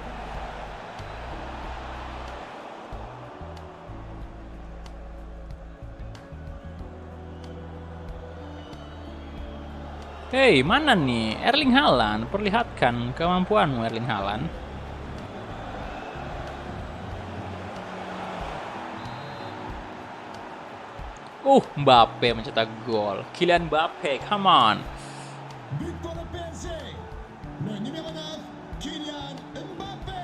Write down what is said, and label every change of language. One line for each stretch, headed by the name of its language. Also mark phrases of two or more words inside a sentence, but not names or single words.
Indonesian: Hey, mana nih? Erling Haaland, perlihatkan kemampuanmu Erling Haaland. Mbappe mencetak gol.
English: Kylian Mbappe, come on.
French: But pour le PSG. Le numéro 9, Kylian Mbappé.